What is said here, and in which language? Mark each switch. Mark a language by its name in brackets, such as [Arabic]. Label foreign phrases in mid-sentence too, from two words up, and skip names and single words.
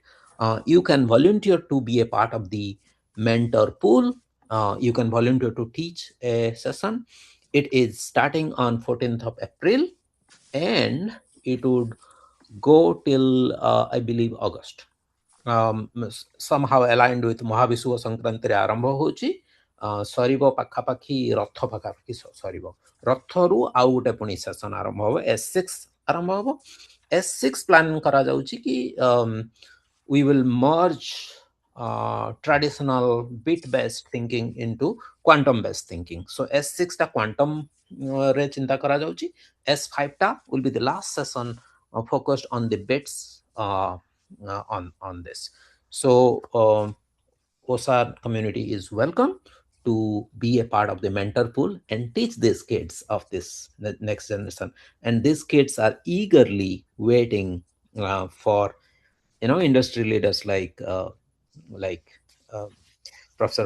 [English] You can volunteer to be a part of the mentor pool. You can volunteer to teach a session. It is starting on 14th of April, and it would go till I believe August. Somehow aligned with [Odia] Mahabisuva Sankrantiରେ ଆରମ୍ଭ ହେଉଛି, ସରିବ ପାଖାପାଖି ରଥ ପାଖାପାଖି ସରିବ। ରଥରୁ ଆଉ ଗୋଟେ ପୁଣି ସେସନ ଆରମ୍ଭ ହେବ, S6 ଆରମ୍ଭ ହେବ। [English] S6 [Odia] ପ୍ଲାନ୍ କରାଯାଉଛି କି [English] we will merge traditional bit based thinking into quantum based thinking. So S6 [Odia] ଟା quantum ରେ ଚିନ୍ତା କରାଯାଉଛି, [English] S5 ଟା will be the last session focused on the bits on this. So OSA community is welcome to be a part of the mentor pool and teach these kids of this next generation. And these kids are eagerly waiting for industry leaders like Professor.